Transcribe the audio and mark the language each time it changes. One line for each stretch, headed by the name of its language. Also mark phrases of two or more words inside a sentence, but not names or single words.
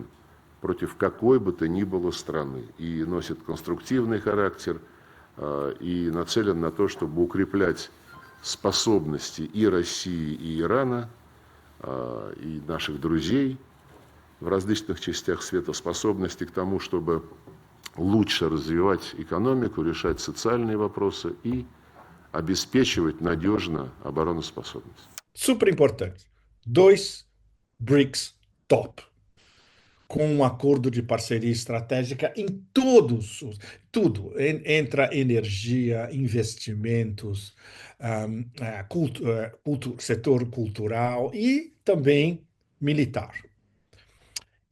Russian: против какой бы то ни было страны и носит конструктивный характер и нацелен на то, чтобы укреплять способности и России, и Ирана, и наших друзей в различных частях света, способности к тому, чтобы лучше развивать экономику, решать социальные вопросы и обеспечивать надежно обороноспособность.
Portuguese: Super importante. Dois BRICS top, com um acordo de parceria estratégica em tudo, entra energia, investimentos, setor cultural e também militar.